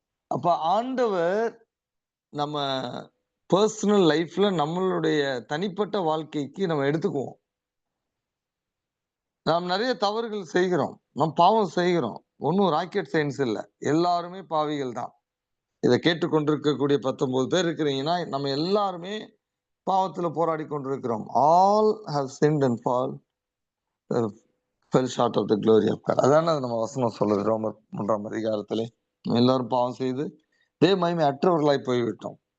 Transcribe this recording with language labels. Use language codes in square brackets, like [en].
[ta] அப்ப ஆண்டவர் நம்ம பர்சனல் லைஃப்ல நம்மளுடைய தனிப்பட்ட வாழ்க்கைக்கு நம்ம எடுத்துக்குவோம். நாம் நிறைய தவறுகள் செய்கிறோம், நம் பாவம் செய்கிறோம். ஒன்றும் ராக்கெட் சயின்ஸ் இல்லை, எல்லாருமே பாவிகள் தான். இதை கேட்டுக்கொண்டிருக்கக்கூடிய 19 பேர் இருக்கிறீங்கன்னா நம்ம எல்லாருமே பாவத்துல போராடி கொண்டிருக்கிறோம். [en] All have sinned and fell short of the glory of God. [ta] அதான நம்ம வசனம் சொல்லுது ரோமர் 3ஆம் அதிகாரத்திலே. எல்லாரும் பாவம் செய்து தேவ மகிமை அற்றவர்களாய் போய்விட்டோம்.